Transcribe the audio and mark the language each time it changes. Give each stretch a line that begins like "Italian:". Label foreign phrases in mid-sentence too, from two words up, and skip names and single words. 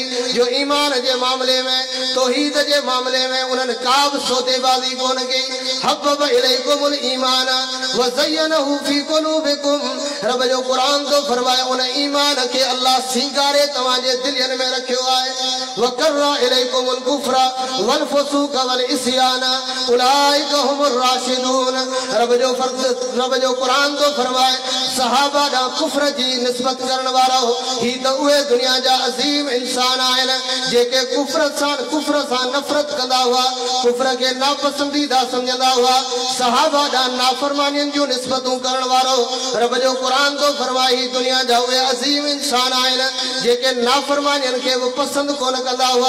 Sindhi: जो ईमान जे मामले में तौहीद जे मामले में उन्हनि का बि सौदेबाज़ी कोन कई
Arabic: حبب إليكم الإيمان وزينه في قلوبكم
Sindhi: रब जो क़ुरान तो फरमाए उन ईमान के अल्लाह सिंगारे तव्हां जे दिलनि में रखियो आहे
Arabic: وكره إليكم الكفر والفسوق والعصيان أولئك هم الراشدون
Sindhi: रब जो क़ुरान तो फरमाए सहाबा दा कुफ्र जी निस्बत करण वारा ही तो उहे दुनिया जा अजीम इंसान आहिनि जेके कुफ्र सां नफ़रत कंदा हुआ, कुफ्र के नापसंदीदा समझंदा हुआ, सहाबा ॾांहुं नाफरमानियुनि जूं निस्बतूं करण वारो रब जो क़ुरान तो फरमाए ही दुनिया जा उहे अजीम इंसान आहिनि जेके नाफरमानियुनि खे बि पसंदि कोन कंदा हुआ।